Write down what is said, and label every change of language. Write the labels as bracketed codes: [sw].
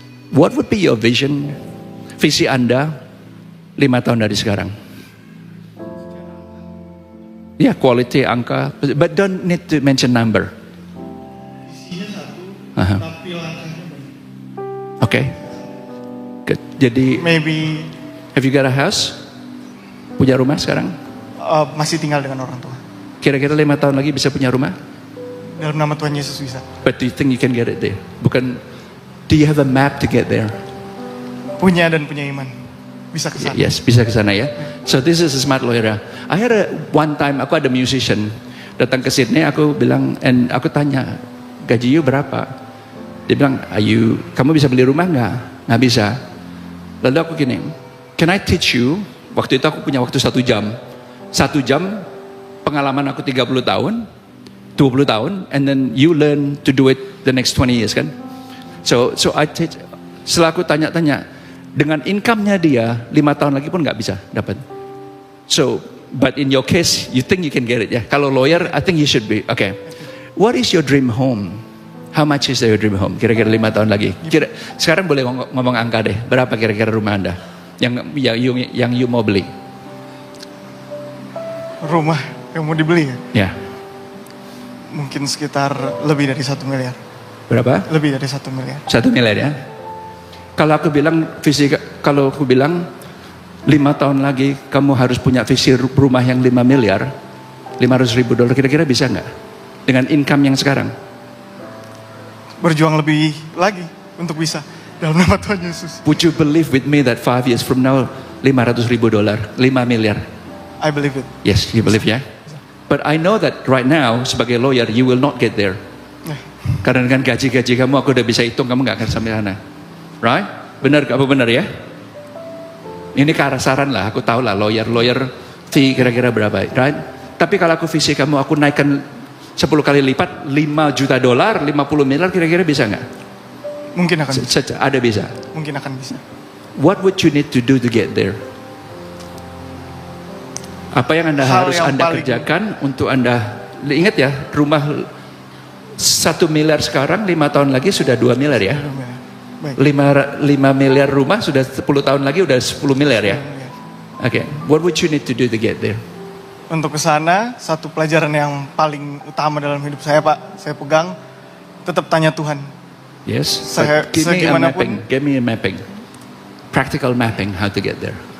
[en] What would be your vision, [id] visi Anda 5 tahun dari sekarang? [en] Ya, quality, angka, but don't need to mention number. [id] Visinya satu, tapi langkahnya banyak. [en] Okay. Good. Jadi, Maybe have you got a house? [id] Punya rumah sekarang? masih tinggal dengan orang tua. Kira-kira 5 tahun lagi bisa punya rumah? Dalam nama Tuhan Yesus bisa. [en] But do you think you can get it there? Bukan, do you have a map to get there? [id] Punya dan punya iman. Bisa ke sana. Yes, bisa ke sana ya. [en] So this is a smart lawyer. I had one time, [id] aku ada musician datang ke Sydney, aku bilang, and aku tanya, gaji you berapa? Dia bilang, kamu bisa beli rumah nggak? Nggak bisa. Lalu aku gini, [en] can I teach you? [id] Waktu itu aku punya waktu 1 jam. 1 jam, pengalaman aku 30 tahun, 20 tahun, [en] and then you learn to do it the next 20 years [id] kan? [en] So I teach, [id] setelah aku tanya-tanya, dengan income-nya dia, 5 tahun lagi pun nggak bisa dapat. [en] So, but in your case, you think you can get it ya? [id] Kalau lawyer, [en] I think you should be. Okay. What is your dream home? How much is your dream home? [id] Kira-kira 5 tahun lagi. Sekarang boleh ngomong angka deh. Berapa kira-kira rumah Anda? Yang you mau beli? Rumah yang mau dibeli ya? Ya. Mungkin sekitar lebih dari 1 miliar. Berapa? Lebih dari 1 miliar. 1 miliar ya. Kalau aku bilang 5 tahun lagi kamu harus punya visi rumah yang 5 miliar, 500 ribu dolar, kira-kira bisa nggak? Dengan income yang sekarang? Berjuang lebih lagi untuk bisa dalam nama Tuhan Yesus. [en] Would you believe with me that 5 years from now, [id] 500 ribu dolar, [en] 5 miliar? I believe it. Yes, you believe ya? But I know that right now, [id] sebagai lawyer, [en] you will not get there. [id] Karena dengan gaji-gaji kamu, aku udah bisa hitung, kamu nggak akan sampai sana. Right? Benar, apa benar ya? Ini ke arah saran lah, aku tahu lah lawyer fee kira-kira berapa, right? Tapi kalau aku visi kamu, aku naikkan 10 kali lipat, 5 juta dolar, 50 miliar, kira-kira bisa nggak? Mungkin akan bisa. Ada bisa. Mungkin akan bisa. [en] What would you need to do to get there? [id] Apa yang harus Anda kerjakan untuk Anda, ingat ya, rumah 1 miliar sekarang, 5 tahun lagi sudah 2 miliar ya. Baik. 5 miliar rumah sudah 10 tahun lagi udah 10 miliar ya. [en] Oke, what would you need to do to get there? [id] Untuk ke sana, satu pelajaran yang paling utama dalam hidup saya, Pak, saya pegang, tetap tanya Tuhan. [en] Yes, [id] Saya- [en] but give me a [id] segimanapun- [en] mapping. Give me a mapping. Practical mapping how to get there.